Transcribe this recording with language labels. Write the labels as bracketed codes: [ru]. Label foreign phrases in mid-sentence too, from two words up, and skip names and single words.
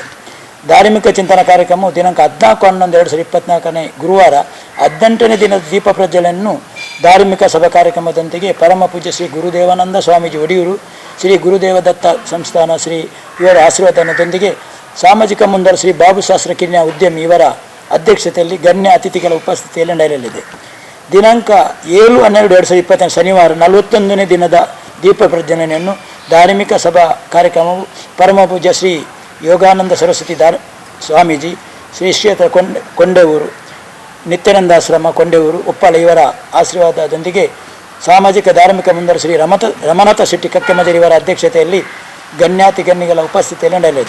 [kn] ಧಾರ್ಮಿಕ ಚಿಂತನಾ ಕಾರ್ಯಕ್ರಮವು ದಿನಾಂಕ 14/11/2024 ಗುರುವಾರ 18ನೇ ದಿನದ ದೀಪ ಪ್ರಜ್ವಲನೆಯನ್ನು ಧಾರ್ಮಿಕ ಸಭಾ ಕಾರ್ಯಕ್ರಮದೊಂದಿಗೆ ಪರಮ ಪೂಜ್ಯ ಶ್ರೀ ಗುರುದೇವಾನಂದ ಸ್ವಾಮೀಜಿ ಒಡಿಯೂರು ಶ್ರೀ ಗುರುದೇವ ದತ್ತ ಸಂಸ್ಥಾನ ಶ್ರೀ ಇವರ ಆಶೀರ್ವಾದನದೊಂದಿಗೆ ಸಾಮಾಜಿಕ ಮುಂದಾಳು ಶ್ರೀ ಬಾಬು ಶಾಸ್ತ್ರ ಕಿನ್ಯ ಉದ್ಯಮಿ ಇವರ ಅಧ್ಯಕ್ಷತೆಯಲ್ಲಿ ಗಣ್ಯ ಅತಿಥಿಗಳ ಉಪಸ್ಥಿತಿಯಲ್ಲಿ ನಡೆಯಲಿದೆ. ದಿನಾಂಕ 7/12/2024 ಶನಿವಾರ 41ನೇ ದಿನದ ದೀಪ ಪ್ರಜ್ವಲನೆಯನ್ನು ಧಾರ್ಮಿಕ ಸಭಾ ಕಾರ್ಯಕ್ರಮವು ಪರಮ ಪೂಜ್ಯ ಶ್ರೀ ಯೋಗಾನಂದ ಸರಸ್ವತಿ ಸ್ವಾಮೀಜಿ ಶ್ರೀ ಕ್ಷೇತ್ರ ಕೊಂಡೆಯೂರು ನಿತ್ಯಾನಂದಾಶ್ರಮ ಕೊಂಡೆಯೂರು ಉಪ್ಪಳ ಇವರ ಆಶೀರ್ವಾದದೊಂದಿಗೆ ಸಾಮಾಜಿಕ ಧಾರ್ಮಿಕ ಮುಂದಾಳು ಶ್ರೀ ರಮನಾಥ ಶೆಟ್ಟಿ ಕಕ್ಕೆಮಜರಿ ಇವರ ಅಧ್ಯಕ್ಷತೆಯಲ್ಲಿ ಗಣ್ಯಾತಿಗಣ್ಯಗಳ ಉಪಸ್ಥಿತಿಯಲ್ಲಿ ನಡೆಯಲಿದೆ.